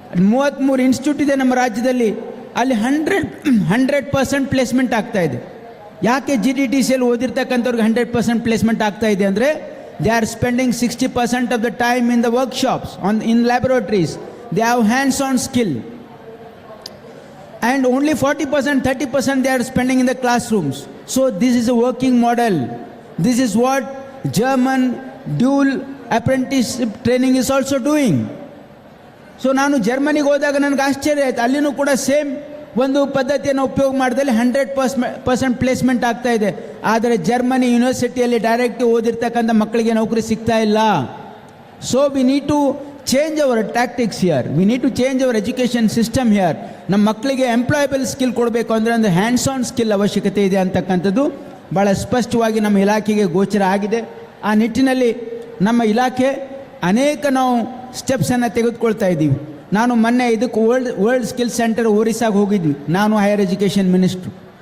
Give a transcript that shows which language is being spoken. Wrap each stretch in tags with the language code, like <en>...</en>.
<kn>33 institute ಇದೆ ನಮ್ಮ ರಾಜ್ಯದಲ್ಲಿ. ಅಲ್ಲಿ 100% ಪ್ಲೇಸ್ಮೆಂಟ್ ಆಗ್ತಾ ಇದೆ. ಯಾಕೆ GTTCಯಲ್ಲಿ ಓದಿರ್ತಕ್ಕಂಥವ್ರಿಗೆ 100% ಪ್ಲೇಸ್ಮೆಂಟ್ ಆಗ್ತಾ ಇದೆ ಅಂದರೆ,</kn> <en>They are spending 60% of the time in the workshops, in laboratories. They have hands on skill. And only 40%, 30% they are spending in the classrooms. So this is a working model. This is what German dual apprenticeship training is also doing.</en> <kn>So ನಾನು ಜರ್ಮನಿಗೆ ಹೋದಾಗ ನನಗೆ ಆಶ್ಚರ್ಯ ಆಯಿತು. ಅಲ್ಲಿನೂ ಕೂಡ same ಒಂದು ಪದ್ಧತಿಯನ್ನು ಉಪಯೋಗ ಮಾಡಿದಲ್ಲಿ 100% ಪ್ಲೇಸ್ಮೆಂಟ್ ಆಗ್ತಾ ಇದೆ. ಆದರೆ ಜರ್ಮನಿ ಯೂನಿವರ್ಸಿಟಿಯಲ್ಲಿ ಡೈರೆಕ್ಟ್ ಓದಿರ್ತಕ್ಕಂಥ ಮಕ್ಕಳಿಗೆ ನೌಕರಿ ಸಿಗ್ತಾ ಇಲ್ಲ.</kn> <en>So we need to change our tactics here. We need to change our education system here.</en> <kn>ನಮ್ಮ ಮಕ್ಕಳಿಗೆ ಎಂಪ್ಲಾಯಬಲ್ ಸ್ಕಿಲ್ ಕೊಡಬೇಕು ಅಂದರೆ ಒಂದು ಹ್ಯಾಂಡ್ಸ್ ಆನ್ ಸ್ಕಿಲ್ ಅವಶ್ಯಕತೆ ಇದೆ ಅಂತಕ್ಕಂಥದ್ದು ಭಾಳ ಸ್ಪಷ್ಟವಾಗಿ ನಮ್ಮ ಇಲಾಖೆಗೆ ಗೋಚರ ಆಗಿದೆ. ಆ ನಿಟ್ಟಿನಲ್ಲಿ ನಮ್ಮ ಇಲಾಖೆ ಅನೇಕ ನಾವು ಸ್ಟೆಪ್ಸನ್ನು ತೆಗೆದುಕೊಳ್ತಾ ಇದ್ದೀವಿ. ನಾನು ಮೊನ್ನೆ ಇದಕ್ಕೆ ವರ್ಲ್ಡ್ ಸ್ಕಿಲ್ ಸೆಂಟರ್ ಒರಿಸ್ಸಾಗೆ ಹೋಗಿದ್ವಿ, ನಾನು ಹೈಯರ್ ಎಜುಕೇಷನ್ ಮಿನಿಸ್ಟ್ರು.</kn>